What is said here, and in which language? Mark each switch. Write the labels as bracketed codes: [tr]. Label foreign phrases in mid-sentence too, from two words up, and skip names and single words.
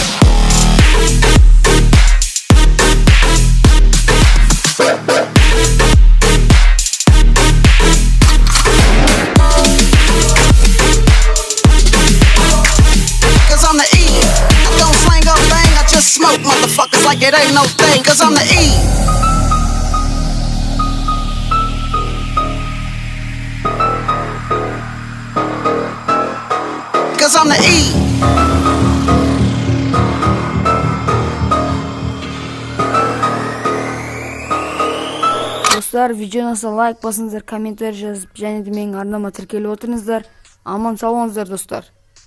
[en] Cause I'm the E. I don't slang up bang, I just smoke motherfuckers like it ain't no thing. Cause I'm the E. Cause I'm the E. [kk] Достар, видеоңызға лайк басыңыздар, комментарий жазып, және де менің арнама тіркеліп отырыңыздар. Аман сау болыңыздар достар.